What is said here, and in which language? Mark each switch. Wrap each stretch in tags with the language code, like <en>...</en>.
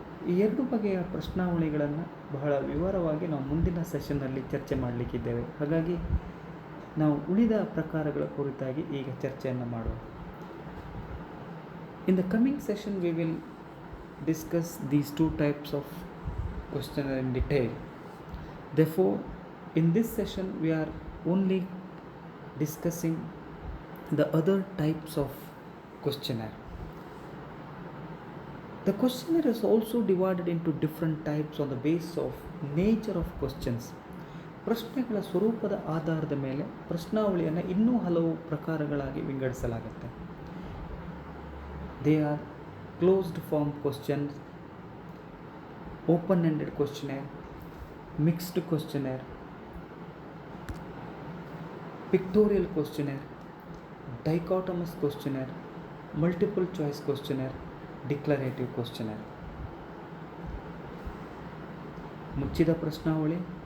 <kn>ಈ ಎರಡು ಬಗೆಯ ಪ್ರಶ್ನಾವಳಿಗಳನ್ನು ಬಹಳ ವಿವರವಾಗಿ ನಾವು ಮುಂದಿನ ಸೆಷನ್ನಲ್ಲಿ ಚರ್ಚೆ ಮಾಡಲಿಕ್ಕಿದ್ದೇವೆ. ಹಾಗಾಗಿ ನಾವು ಉಳಿದ ಪ್ರಕಾರಗಳ ಕುರಿತಾಗಿ ಈಗ ಚರ್ಚೆಯನ್ನು ಮಾಡುವ.</kn> <en>In the coming session we will discuss these two types of questionnaire in detail. Therefore, in this session we are only discussing the other types of questionnaire. The questionnaire is also divided into different types on the basis of nature of questions.</en> <kn>ಪ್ರಶ್ನೆಗಳ ಸ್ವರೂಪದ ಆಧಾರದ ಮೇಲೆ ಪ್ರಶ್ನಾವಳಿಯನ್ನು ಇನ್ನೂ ಹಲವು ಪ್ರಕಾರಗಳಾಗಿ ವಿಂಗಡಿಸಲಾಗುತ್ತೆ.</kn> <en>They are closed form questions, open-ended questionnaire, mixed questionnaire, pictorial questionnaire, dichotomous questionnaire, multiple choice questionnaire, declarative questionnaire.</en> <kn>ಮುಚ್ಚಿದ ಪ್ರಶ್ನಾವಳಿ,</kn>